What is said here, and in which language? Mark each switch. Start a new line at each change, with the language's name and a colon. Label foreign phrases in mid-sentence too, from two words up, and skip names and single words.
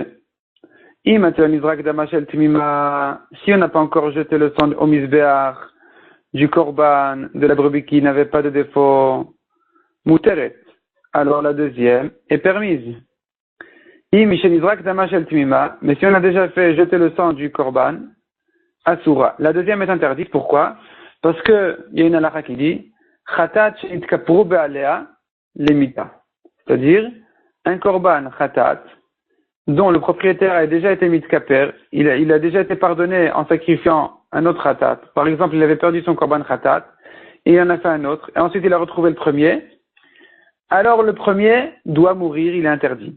French: Si on n'a pas encore jeté le sang au misbéach du korban de la brebis qui n'avait pas de défaut, muteret, alors la deuxième est permise. Mais si on a déjà fait jeter le sang du korban, asura, la deuxième est interdite. Pourquoi? Parce que il y a une halakha qui dit
Hebrew: חטאת שנתכפרו בעליה למיתה,
French: c'est-à-dire un
Hebrew: קרבן חטאת
French: dont le propriétaire a déjà été mitkaper, il a déjà été pardonné en sacrifiant un autre khatat. Par exemple, il avait perdu son
Hebrew: קרבן חטאת,
French: et il en a fait un autre, et ensuite il a retrouvé le premier. Alors le premier doit mourir, il est interdit.